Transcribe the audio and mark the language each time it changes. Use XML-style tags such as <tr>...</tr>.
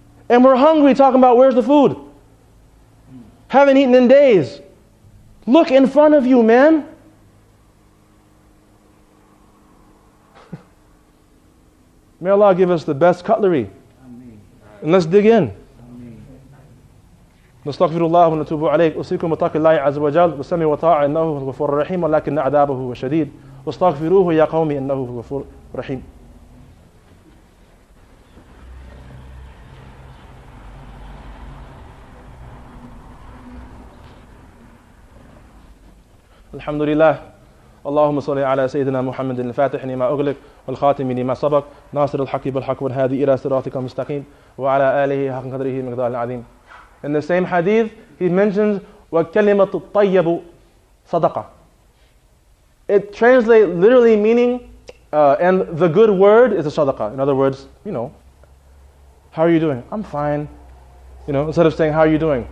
<en>And we're hungry talking about where's the food. Haven't eaten in days. Look in front of you, man. May Allah give us the best cutlery. And let's dig in.</en> <ar>نستغفر الله ونتوب عليه أوصيكم بتقوى الله عز وجل والسمع والطاعة إنه هو الغفور الرحيم ولكن عذابه شديد واستغفروه يا قوم إنه هو الغفور الرحيم. الحمد لله اللهم صل على سيدنا محمد الفاتح لما أغلق والخاتم لما سبق ناصر الحق بالحق والهادي إلى صراطك المستقيم وعلى آله حق قدره مقدار العظيم.</ar> <en>In the same hadith, he mentions</en> <ar>وَكَلِمَةُ الطَّيَّبُ صَدَقَةٌ.</ar> <en>It translates literally meaning, and the good word is a sadaqah. In other words, how are you doing? I'm fine. Instead of saying, how are you doing?</en>